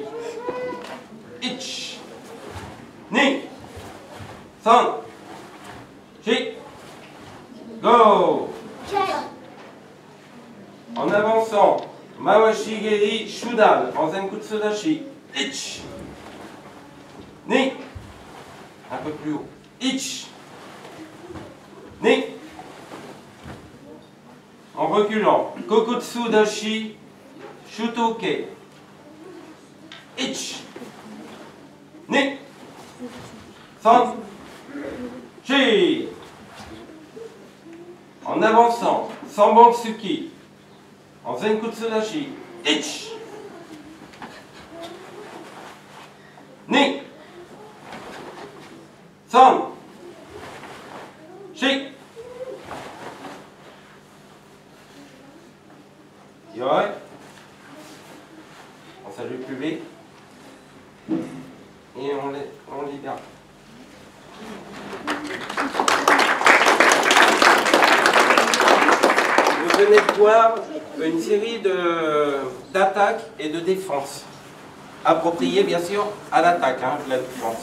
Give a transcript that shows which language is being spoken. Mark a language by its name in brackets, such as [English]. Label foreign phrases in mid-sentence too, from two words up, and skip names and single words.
[Japanese] 一。二. 三。四. 五. [French] En avançant, [Japanese] 回し蹴り 上段, [French] en [Japanese] 前屈 立ち. 一。二. [French] Un peu plus haut. Ich. [Japanese] 二. [French] En reculant, [Japanese] 後屈 立ち. 手刀受け。一. 二。三. 四. [French] En avançant, Sambon-tsuki, en [Japanese] 前屈 立ち. 一。二. 三。四. 用意. [French] On salue le public. Et on libère. Vous venez de voir une série d'attaques et de défenses, appropriées bien sûr à l'attaque, hein, de la défense.